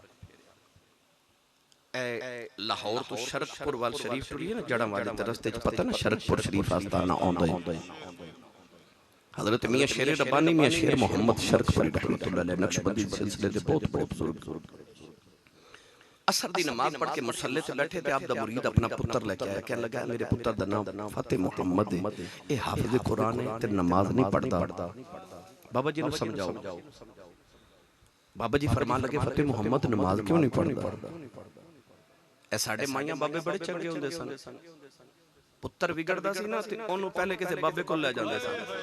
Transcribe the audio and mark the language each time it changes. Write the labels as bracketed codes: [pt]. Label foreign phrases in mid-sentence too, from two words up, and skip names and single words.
[pa] اے لاہور تو شرقپور وال شریف ٹری ہے نا جڑا والے تے رستے چ پتا نا شرقپور شریف آستانہ آندا ہے حضرت میاں شیر ربانی میاں شیر محمد شرقپوری [ar] رحمة الله عليه [pa] نقشبندی سلسلے دے بہت بزرگ عصر دی نماز پڑھ کے مصلے تے بیٹھے تے آپ دا مرید اپنا پتر لیکے آیا کہنے لگا میرے پتر دا نام فتح محمد ہے اے حافظ قرآن ہے تے نماز نہیں پڑھدا بابا جی نے سمجھاؤ بابا جی فرمان لگے فتح محمد نماز کیوں نہیں پڑھدا اے ساڈے مائیاں بابے بڑے چنگے ہندے سن پتر وگڑدا سی نا تے اونو پہلے کسی بابے کول لے جاندے سن